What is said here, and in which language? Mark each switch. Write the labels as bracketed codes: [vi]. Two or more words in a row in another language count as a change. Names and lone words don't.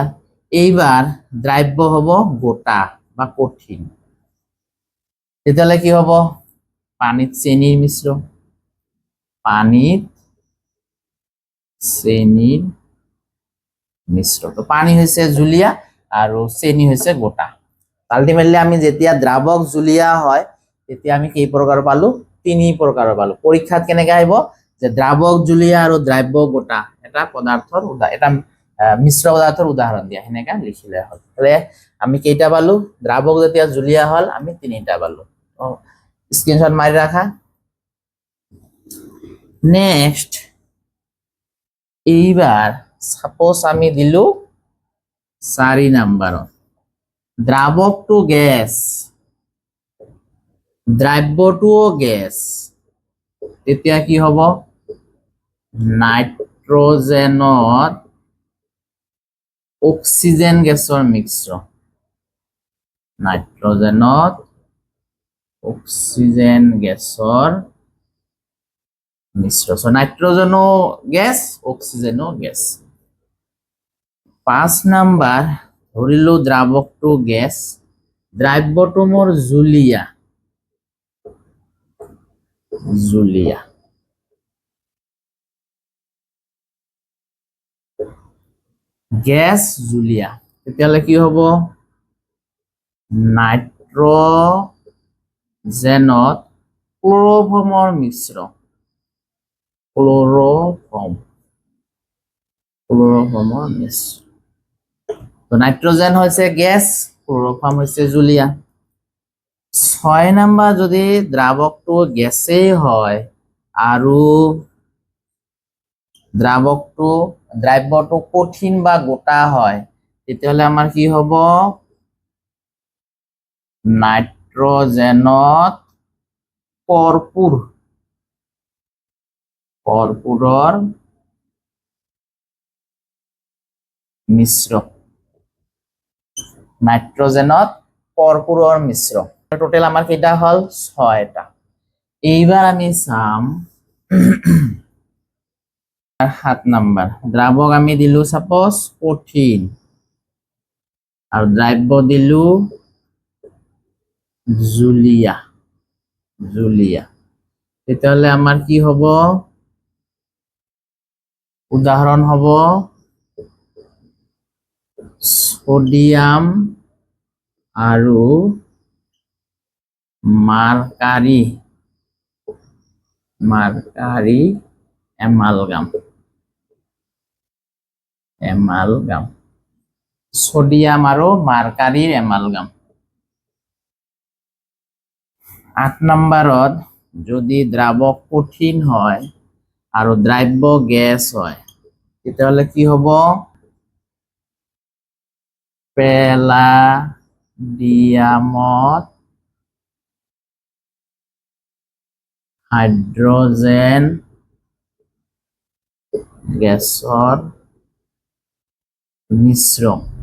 [as] এইবার দ্রাব্য হবো গোটা বা কঠিন। [bn] তাহলে কি হবো? [as] পানিত চেনির মিশ্রণ। পানিত চেনির মিশ্রণ। [bn] তো পানি হয়েছে জুলিয়া আর চেনি হয়েছে গোটা। [as] আলটিমেটলি আমি যেতিয়া দ্রাবক জুলিয়া হয়, তেতিয়া আমি কি প্রকার পালো? 3 প্রকার পালো। পরীক্ষাত কেনেকে আহিব? যে দ্রাবক জুলিয়া আর দ্রাব্য গোটা এটা পদার্থৰ এটা মিশ্র পদার্থৰ উদাহরণ দিয়া, সেনেকা লিখিলে হল। তাহলে আমি কেইটা পালো? দ্রাবক যেতিয়া জুলিয়া হল, আমি 3টা পালো। স্ক্রিনশট মারি রাখা। নেক্সট, এইবার সাপোজ আমি দিলু 4 নাম্বার, দ্রাবক টু গ্যাস, দ্রাব্য টু গ্যাস, তেতিয়া কি হব? নাইট্রোজেনত অক্সিজেন গেছৰ মিশ্রণ। নাইট্রোজেনত অক্সিজেন গেছৰ মিশ্রণ। নাইট্রোজেনো গ্যাস, অক্সিজেনো গ্যাস। 5 নাম্বার, ধরিলো দ্রাবক টু গ্যাস, দ্রাব্যটো মোর জুলিয়া, জুলিয়া, গ্যাস জুলিয়া। তেতিয়াহ'লে কি হব? নাইট্রোজেনত ক্লোরোফর্মৰ মিশ্রণ। ক্লোরোফর্মৰ মিশ্রণ। [bn] তো নাইট্রোজেন হচ্ছে গ্যাস, ক্লোরোফর্ম হচ্ছে জুলিয়া। [as] 6 নাম্বার, যদি দ্রাবকটো গ্যাসেই হয় আৰু দ্রাব্যটো কঠিন বা গোটা হয়, তেতিয়াহ'লে আমাৰ কি হব? নাইট্রোজেনত কর্পূৰৰ মিশ্রণ। নাইট্রোজেনত কর্পূৰৰ মিশ্রণ। টোটাল আমার কেইটা হল? 6টা। এইবার আমি চাম 7 নাম্বার, দ্রাবক আমি দিলু সাপোজ কঠিন আর দ্রাব্য দিলু জুলিয়া, জুলিয়া। তেতিয়াহ'লে আমার কি হব? উদাহরণ হব সোডিয়াম আৰু মার্কারি মার্কারি অ্যামালগাম, অ্যামালগাম, সোডিয়াম আৰু মার্কারির অ্যামালগাম। 8 নম্বৰত যদি দ্ৰাৱক কঠিন হয় আৰু দ্ৰাব্য গেছ হয় তেতিয়াহ'লে কি হ'ব? পেলাডিয়ামত হাইড্রোজেন গেছৰ মিশ্রণ।